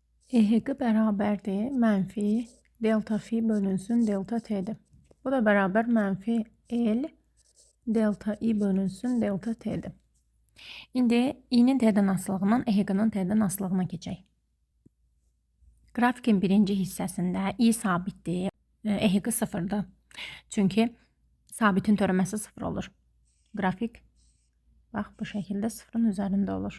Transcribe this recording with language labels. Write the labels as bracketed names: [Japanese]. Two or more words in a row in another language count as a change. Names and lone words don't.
[Azerbaijani] EHQ bərabərdir mənfi delta fi bölünsün delta t'dir. Bu da bərabər mənfi L delta i bölünsün delta t'dir. İndi i'nin t'dən asılığından EHQ-nın t'dən asılığına keçək. Qrafikin birinci hissəsində i sabitdir, EHQ sıfırdır. Çünki sabitin törəməsi sıfır olur. Qrafik bax bu şəkildə sıfırın üzərində olur.